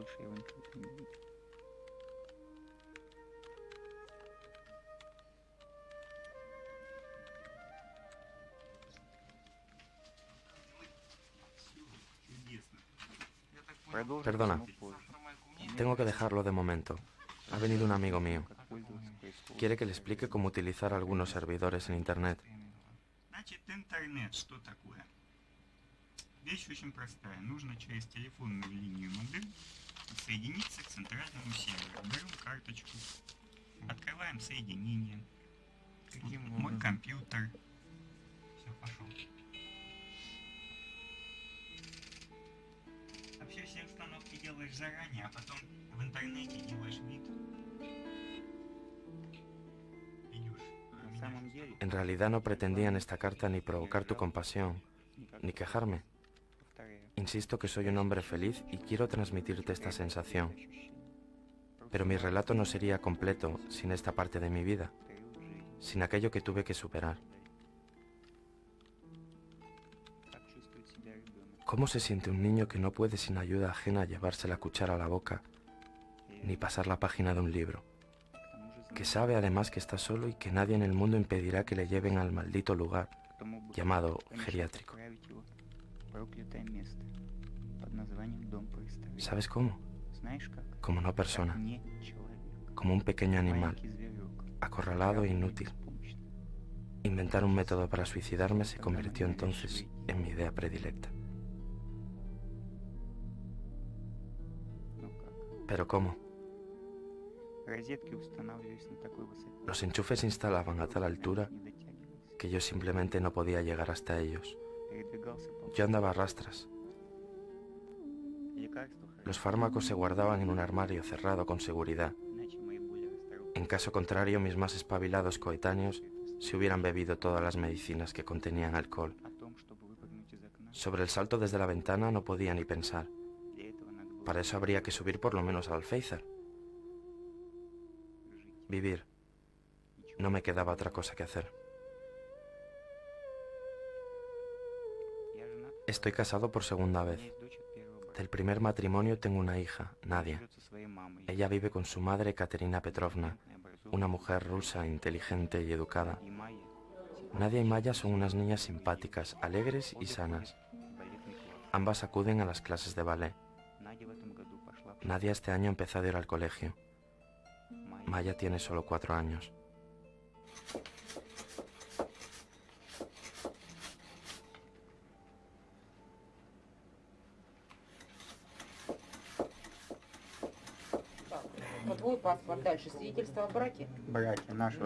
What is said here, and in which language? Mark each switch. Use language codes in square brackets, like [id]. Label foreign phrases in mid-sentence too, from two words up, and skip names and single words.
[es] Perdona, tengo que dejarlo de momento. Ha venido un amigo mío. Quiere que le explique cómo utilizar algunos servidores en Internet. [ru] Значит, интернет что такое? Вещь очень простая. Нужно через телефонную линию модем соединиться к центральному серверу. Берем карточку Открываем соединение. Каким Мой образом? компьютер. Все, пошел. Вообще все установки делаешь заранее, а потом в интернете делаешь вид. Идешь. На самом деле, [es] En realidad no pretendía en esta carta ni provocar tu compasión, ni quejarme. [ru] повторяю, [es] Insisto que soy un hombre feliz y quiero transmitirte esta sensación. Pero mi relato no sería completo sin esta parte de mi vida, sin aquello que tuve que superar. [ru] как чувствует себя ребенок. [es] ¿Cómo se siente un niño que no puede sin ayuda ajena llevarse la cuchara a la boca, ni pasar la página de un libro? Que sabe además que está solo y que nadie en el mundo impedirá que le lleven al maldito lugar [ru] Кто мог бы [es] llamado [ru] помешать [es] geriátrico. [ru] отправить его в проклятое место под названием Дом престарелых? [es] ¿Sabes cómo? [ru] Знаешь как? [es] Como no [ru] Как [es] persona, [ru] не человек. [es] como un pequeño animal, [ru] Маленький зверек. [es] acorralado e [ru] Равный и [es] inútil. [ru] беспомощный. [es] Inventar un método para suicidarme se convirtió entonces en mi idea predilecta. [ru] Ну как? [es] Pero ¿cómo? [ru] Розетки устанавливались на такой высоте. [es] Los enchufes se instalaban a tal altura [ru] Не дотягивались. [es] que yo simplemente no podía llegar hasta ellos. [ru] Передвигался по [es] Yo andaba a rastras. [ru] лекарства, [es] Los fármacos se guardaban en un armario cerrado con seguridad. [ru] иначе мои более расторопные [es] En caso contrario, mis más espabilados coetáneos se hubieran bebido todas las medicinas que contenían alcohol. [ru] о том, чтобы выпрыгнуть из окна. [es] Sobre el salto desde la ventana no podía ni pensar. [ru] Для этого надо было [es] Para eso habría que subir por lo menos al alféizar. [ru] жить. [es] Vivir. [ru] Ничего. [es] No me quedaba otra cosa que hacer. [ru] Я женат. [es] Estoy casado por segunda [ru] У меня [es] vez. [ru] есть дочь от первого брака. [es] Del primer matrimonio tengo una hija, Nadia. [ru] Живет со своей мамой. [es] Ella vive con su madre, Katerina Petrovna, [ru] Интеллигентная, [es] una [ru] образованная. [es] mujer rusa, inteligente y educada. [ru] И Майя. [es] Nadia y Maya son unas niñas simpáticas, alegres y sanas. [ru] Балетный класс. [es] Ambas acuden a las clases de ballet. [ru] Надя в этом году пошла в [es] Nadia este año empezó a ir al colegio. [ru] Майя. [es] Maya tiene solo 4 años. [ru] Вот твой паспорт. Дальше свидетельство о браке. Братья нашего.